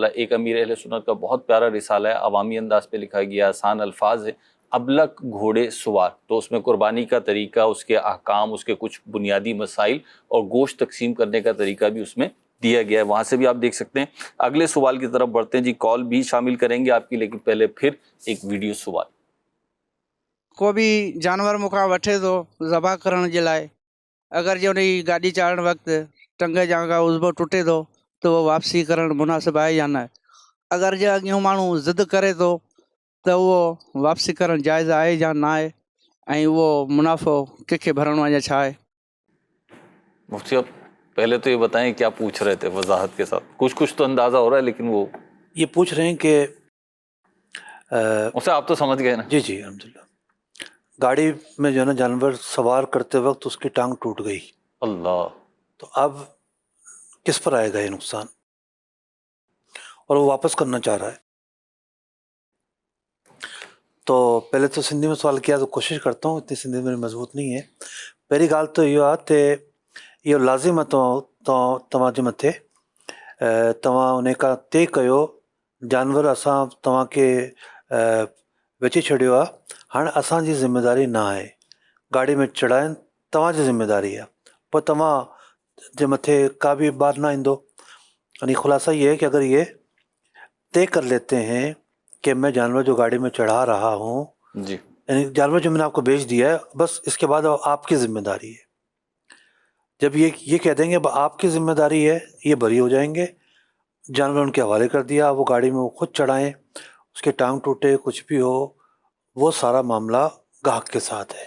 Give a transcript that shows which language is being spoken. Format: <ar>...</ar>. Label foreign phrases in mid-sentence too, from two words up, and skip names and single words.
<ur>ایک امیر اہل سنت کا بہت پیارا رسالہ ہے، عوامی انداز پہ لکھا گیا، آسان الفاظ ہے، ابلک گھوڑے سوار، تو اس میں قربانی کا طریقہ، اس کے احکام، اس کے کچھ بنیادی مسائل اور گوشت تقسیم کرنے کا طریقہ بھی اس میں دیا گیا ہے، وہاں سے بھی آپ دیکھ سکتے ہیں۔ اگلے سوال کی طرف بڑھتے ہیں جی، کال بھی شامل کریں گے آپ کی، لیکن پہلے پھر ایک ویڈیو سوال۔</ur> <sd>को बि जानवर मूंखां वठे थो ज़बह करण जे लाइ, अगरि जे उन जी गाॾी चाढ़ण वक़्तु टंग जा का उज़बो टुटे थो तो उहो वापसी करणु मुनासिबु आहे या न? अगरि जे अॻियां माण्हू ज़िद करे थो त उहो वापसी करणु जाइज़ आहे या न आहे, ऐं उहो मुनाफ़ो कंहिंखे भरणो आहे या छा आहे?</sd> <ur>مفتی صاحب پہلے تو یہ بتائیں کیا پوچھ رہے تھے وضاحت کے ساتھ، کچھ تو اندازہ ہو رہا ہے لیکن وہ یہ پوچھ رہے ہیں کہ اس سے آپ تو سمجھ گئے نا. جی جی الحمدللہ، گاڑی میں جو ہے نا جانور سوار کرتے وقت اس کی ٹانگ ٹوٹ گئی, अल्लाह, تو اب کس پر آئے گا یہ نقصان، اور وہ واپس کرنا چاہ رہا ہے. تو پہلے تو سندھی میں سوال کیا، تو کوشش کرتا ہوں، اتنی سندھی میری مضبوط نہیں ہے.</ur> <sd>पहिरीं ॻाल्हि त इहो आहे त इहो लाज़िम आहे तव्हांजे मथे, तव्हां उन खां तय कयो जानवर असां तव्हांखे विझी छॾियो आहे, हाणे असांजी ज़िमेदारी न आहे, गाड़ी में चढ़ाइनि तव्हांजी ज़िमेदारी आहे, पोइ तव्हां जे मथे का भी बात ना ईंदो।</sd> <ur>یعنی خلاصہ یہ ہے کہ اگر یہ طے کر لیتے ہیں کہ میں جانور جو گاڑی میں چڑھا رہا ہوں, जी, یعنی جانور جو میں نے آپ کو بیچ دیا ہے، بس اس کے بعد اب آپ کی ذمہ داری ہے. جب یہ کہہ دیں گے اب آپ کی ذمہ داری ہے، یہ بری ہو جائیں گے، جانور ان کے حوالے کر دیا، وہ گاڑی میں وہ خود چڑھائیں، اس کے ٹانگ ٹوٹے کچھ بھی ہو، وہ سارا معاملہ گاہک کے ساتھ ہے.</ur>